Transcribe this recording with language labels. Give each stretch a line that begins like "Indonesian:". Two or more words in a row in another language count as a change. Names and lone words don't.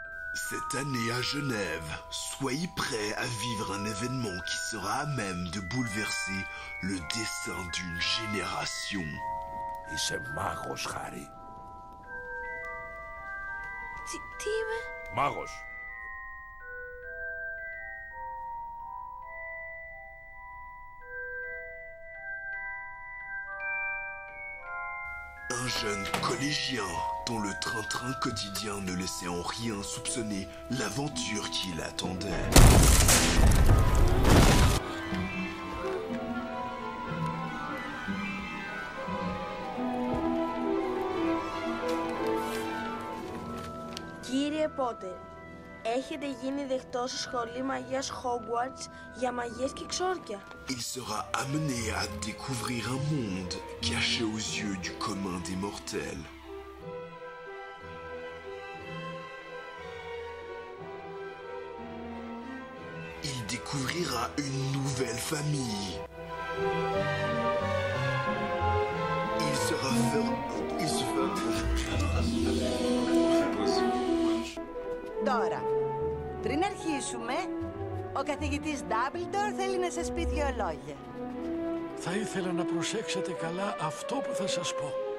French: Cette année à Genève, soyez prêts à vivre un événement qui sera à même de bouleverser le destin d'une génération.
Greek: Είσαι μάγος, Χάρη. Τι είμαι? Μάγος.
French: Un jeune collégien dont le train-train quotidien ne laissait en rien soupçonner l'aventure qui l'attendait.
Greek: Κύριε Πότερ, έχετε γίνει δεκτός στο σχολείο μαγείας Hogwarts για μαγείες και ξόρκια.
French: Il sera amené à découvrir un monde caché aux yeux du commun des mortels. Il découvrira une nouvelle famille. Il sera
Greek: Τώρα, πριν αρχίσουμε, ο καθηγητής Ντάμπλντορ θέλει να σας πει 2 λόγια. Θα ήθελα να προσέξετε καλά αυτό που θα σας πω.